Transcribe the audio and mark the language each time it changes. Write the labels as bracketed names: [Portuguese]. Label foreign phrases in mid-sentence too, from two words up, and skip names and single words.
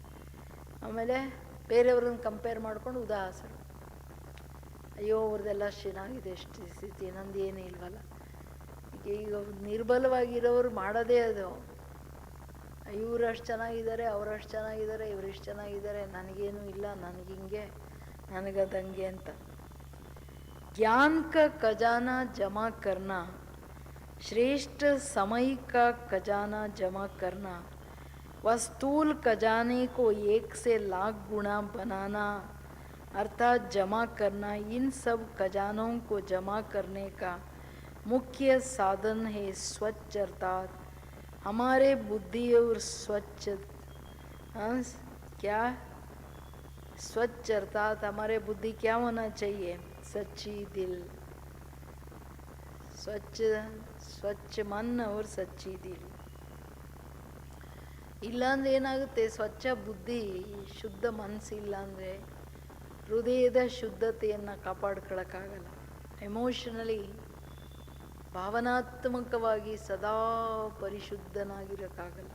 [Kannada] ಆಮೇಲೆ ಬೇರೆಯವ್ರನ್ನ ಕಂಪೇರ್ ಮಾಡ್ಕೊಂಡು ಉದಾಸರು. ಅಯ್ಯೋ ಅವ್ರದ್ದೆಲ್ಲ ಚೆನ್ನಾಗಿದೆ ಸ್ಥಿತಿ, ನಂದು ಏನೂ ಇಲ್ವಲ್ಲ. ಈಗ ನಿರ್ಬಲವಾಗಿರೋರು ಮಾಡೋದೇ ಅದು. ಇವ್ರು ಅಷ್ಟು ಚೆನ್ನಾಗಿದ್ದಾರೆ, ಅವರಷ್ಟು ಚೆನ್ನಾಗಿದ್ದಾರೆ, ಇವರಿಷ್ಟು ಚೆನ್ನಾಗಿದ್ದಾರೆ, ನನಗೇನು ಇಲ್ಲ, ನನಗಿಂಗೆ, ನನಗದಂಗೆ ಅಂತ. [Hindi] ज्ञान का खजाना जमा करना, श्रेष्ठ समय का खजाना जमा करना, व स्थूल खजाने को 1 से लाख गुना बनाना अर्थात जमा करना, इन सब खजानों को जमा करने का मुख्य साधन है स्वच्छ, अर्थात हमारे बुद्धि और स्वच्छ, क्या स्वच्छ अर्थात हमारे बुद्धि क्या होना चाहिए, सच्ची दिल, स्वच्छ स्वच्छ मन और सच्ची दिल. [Kannada] ಇಲ್ಲಾಂದ್ರೆ ಏನಾಗುತ್ತೆ, ಸ್ವಚ್ಛ ಬುದ್ಧಿ, ಶುದ್ಧ ಮನಸ್ಸಿಲ್ಲ ಅಂದರೆ ಹೃದಯದ ಶುದ್ಧತೆಯನ್ನು ಕಾಪಾಡ್ಕೊಳ್ಳೋಕ್ಕಾಗಲ್ಲ. ಎಮೋಷನಲಿ, ಭಾವನಾತ್ಮಕವಾಗಿ ಸದಾ ಪರಿಶುದ್ಧನಾಗಿರೋಕ್ಕಾಗಲ್ಲ.